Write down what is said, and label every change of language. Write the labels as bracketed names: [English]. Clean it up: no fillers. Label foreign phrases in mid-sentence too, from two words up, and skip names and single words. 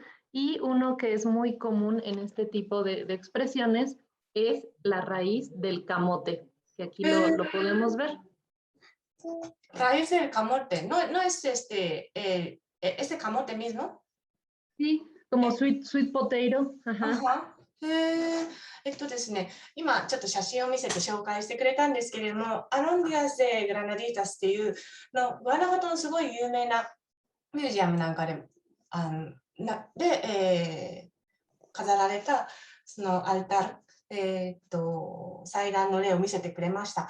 [Spanish] Y uno que es muy común en este tipo de expresiones es la raíz del camote, que aquí lo podemos ver. Raíz del camote, no es este camote mismo. Sí, como [English] sweet potato. [Spanish] Ajá. [Japanese] ですね、今ちょっと写真を見せて紹介してくれたんですけれども、アロンディアス・でグラナディータスっていうグアナファトのすごい有名なミュージアムなんかで、飾られたそのアルタル、祭壇の例を見せてくれました。